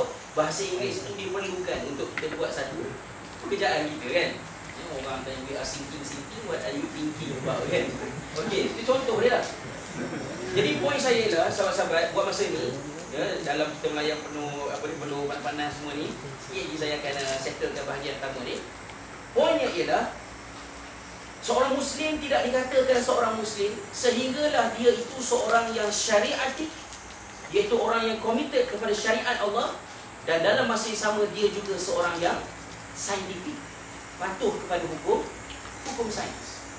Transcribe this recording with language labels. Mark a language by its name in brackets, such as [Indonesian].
[Malay] bahasa Inggeris itu diperlukan untuk kita buat satu pekerjaan kita kan. Orang tanya [English] we are thinking, what are you thinking about [Malay] kan. Okey, itu contoh dia lah. Jadi poin saya ialah sahabat-sahabat buat masa ni ya, dalam kita melayan penuh penuh panas semua ni, sikit je saya akan settlekan bahagian pertama ni. Poinnya ialah seorang Muslim tidak dikatakan seorang Muslim sehinggalah dia itu seorang yang syariatik, iaitu orang yang committed kepada syariat Allah, dan dalam masa yang sama dia juga seorang yang saintifik, patuh kepada hukum sains.